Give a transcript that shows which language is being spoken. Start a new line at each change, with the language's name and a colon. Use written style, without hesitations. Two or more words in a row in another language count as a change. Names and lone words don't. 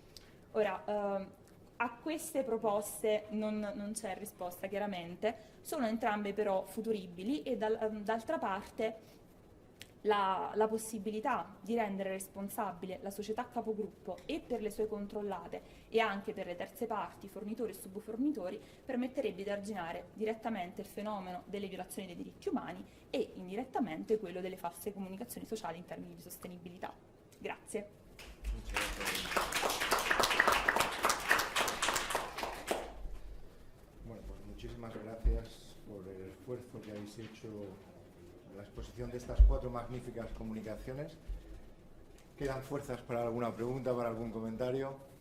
Italian: Ora, a queste proposte non c'è risposta chiaramente, sono entrambe però futuribili e d'altra parte la possibilità di rendere responsabile la società capogruppo e per le sue controllate e anche per le terze parti, fornitori e subfornitori, permetterebbe di arginare direttamente il fenomeno delle violazioni dei diritti umani e indirettamente quello delle false comunicazioni sociali in termini di sostenibilità. Grazie.
Spanish: Bueno, pues muchísimas gracias por el esfuerzo que habéis hecho en la exposición de estas 4 magníficas comunicaciones. ¿Quedan fuerzas para alguna pregunta, para algún comentario?